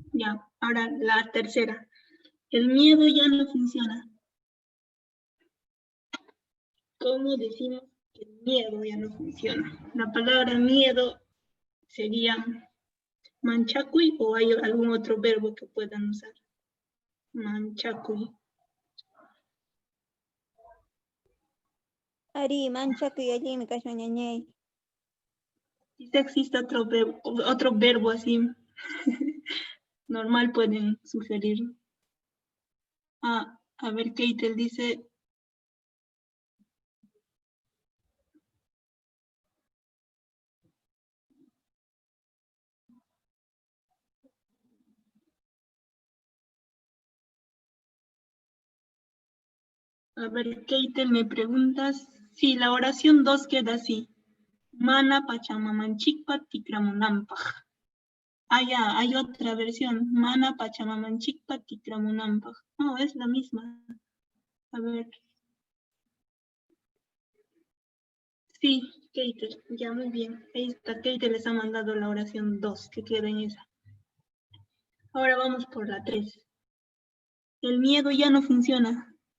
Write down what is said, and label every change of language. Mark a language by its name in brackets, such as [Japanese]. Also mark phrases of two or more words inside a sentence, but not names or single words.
[Spanish] Ya, ahora la tercera. El miedo ya no funciona. ¿Cómo decimos que el miedo ya no funciona? La palabra miedo sería manchacuy o hay algún otro verbo que puedan usar. Manchacuy. [Quechua] Ari, manchakuy allimi kashan ñañay. [Spanish] Quizá existe otro verbo así. Normal pueden sugerir. A ver, Keitel dice. A ver, Keitel, me preguntas. Sí, la oración 2 queda así. [Quechua] Mana pachamamanchikpa tikramunanpaj. [Spanish] Ya, hay otra versión. [Quechua] Mana pachamamanchikpa tikramunanpaj. [Spanish] No, es la misma. A ver. Sí, Keitel, ya muy bien. Ahí está, Keitel les ha mandado la oración 2, que queda en esa. Ahora vamos por la 3. El miedo ya no funciona.